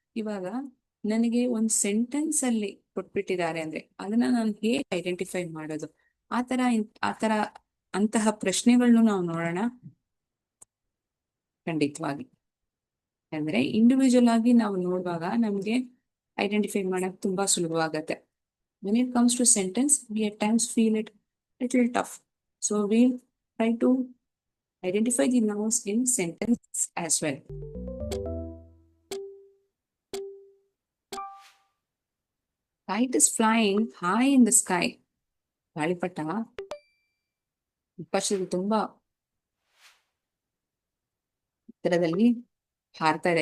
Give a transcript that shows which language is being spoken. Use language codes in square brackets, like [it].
[kn] ಇವಾಗ ನನಗೆ ಒಂದು ಸೆಂಟೆನ್ಸ್ ಅಲ್ಲಿ ಕೊಟ್ಬಿಟ್ಟಿದ್ದಾರೆ ಅಂದ್ರೆ ಅದನ್ನ ನಾನು ಹೇಗೆ ಐಡೆಂಟಿಫೈ ಮಾಡೋದು? ಆತರ ಅಂತಹ ಪ್ರಶ್ನೆಗಳನ್ನು ನಾವು ನೋಡೋಣ ಖಂಡಿತವಾಗಿ. ಅಂದ್ರೆ ಇಂಡಿವಿಜುವಲ್ ಆಗಿ ನಾವು ನೋಡುವಾಗ ನಮ್ಗೆ ಐಡೆಂಟಿಫೈ ಮಾಡಕ್ ತುಂಬಾ ಸುಲಭವಾಗತ್ತೆ. [en] When it comes to sentence, we at times feel it little tough. So we'll try to identify the nouns in sentence as well. Kite is flying high in the sky. [kn] ಗಾಳಿಪಟ ಆಕಾಶದಲ್ಲಿ ತುಂಬಾ ಎತ್ತರದಲ್ಲಿ ಹಾರ್ತಾ ಇದೆ.